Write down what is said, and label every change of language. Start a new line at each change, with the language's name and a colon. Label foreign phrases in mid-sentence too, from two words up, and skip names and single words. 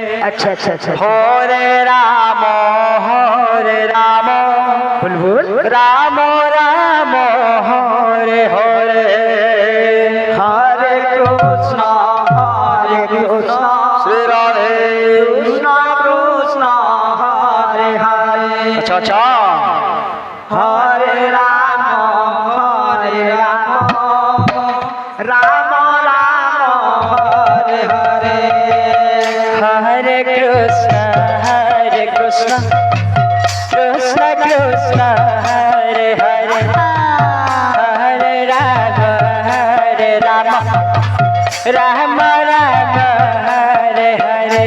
Hindi: अच्छा अच्छा अच्छा হরে রাম बोल बोल রাম রাম হরে হরে हरे कृष्ण শ্রী রাধে कृष्ण कृष्ण हरे हरे
Bangla: আচ্ছা আচ্ছা
Hindi: हरे राम राम राम हरे हरे हरे कृष्ण कृष्ण कृष्ण हरे हरे हरे राम राम राम हरे हरे